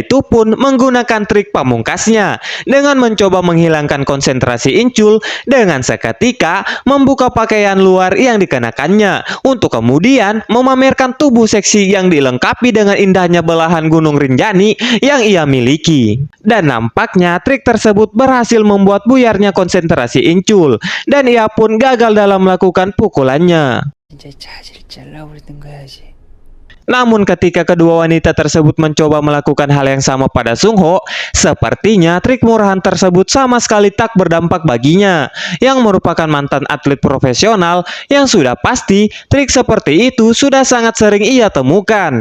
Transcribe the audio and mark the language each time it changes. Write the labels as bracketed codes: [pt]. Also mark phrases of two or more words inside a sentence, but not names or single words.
[id] itu pun menggunakan trik pamungkasnya dengan mencoba menghilangkan konsentrasi Inchul dengan seketika membuka pakaian luar yang dikenakannya untuk kemudian memamerkan tubuh seksi yang dilengkapi dengan indahnya belahan Gunung Rinjani yang ia miliki. Dan nampaknya trik tersebut berhasil membuat buyarnya konsentrasi Inchul dan ia pun gagal dalam melakukan pukulannya. [ko] 진짜 자질 잘라버리는 거야지. [id] Namun ketika kedua wanita tersebut mencoba melakukan hal yang sama pada Sung Ho, sepertinya trik murahan tersebut sama sekali tak berdampak baginya, yang merupakan mantan atlet profesional yang sudah pasti trik seperti itu sudah sangat sering ia temukan.